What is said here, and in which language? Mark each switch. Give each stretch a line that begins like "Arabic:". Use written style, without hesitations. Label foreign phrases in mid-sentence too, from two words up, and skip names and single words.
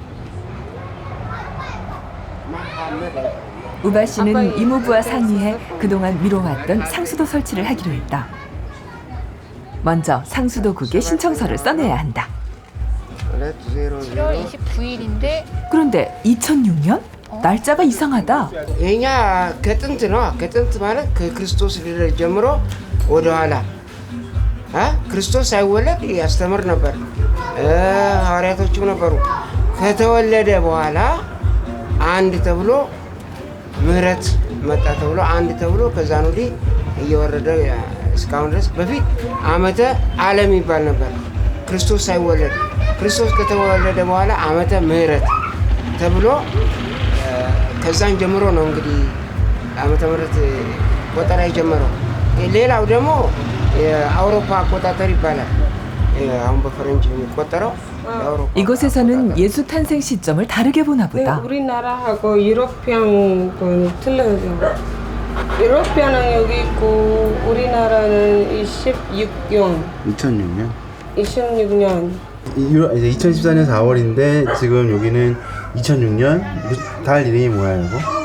Korean: 우바 씨는 이모부와 상의해 그동안 미뤄왔던 상수도 설치를 하기로 했다. 먼저 상수도국에 신청서를 써내야 한다. 7월 29일인데 그런데 2006년? 날짜가 이상하다.
Amharic: የኛ ከጥንት ነው። ከጥንት ማለት ከክርስቶስ ልደት ጀምሮ ወደኋላ ክርስቶስ ሳይወለድ ያስተምር ነበር። ሐዋርያቶችም ነበሩ። ከተወለደ በኋላ አንድ ተብሎ ምህረት መጣ ተብሎ አንድ ተብሎ ከዛን ወዲህ እየወረደ እስካሁን ድረስ በፊት ዓመተ ዓለም ይባል ነበር። ክርስቶስ ሳይወለድ ክርስቶስ ከተወለደ በኋላ ዓመተ ምህረት ተብሎ ከዛን ጀምሮ ነው እንግዲህ ዓመተ ምህረት ቆጠራ የጀመረው። ሌላው ደግሞ የአውሮፓ አቆጣጠር ይባላል። አሁን በፈረንጅ የሚቆጠረው
Korean: 이곳에서는 예수 탄생 시점을 다르게 보나 보다. 우리나라하고 유로피안 건 틀려요. 유로피안은 여기 있고 우리나라는 26년. 2006년? 26년. 이제 2014년 4월인데 지금 여기는 2006년 달 이름이 뭐야 이거?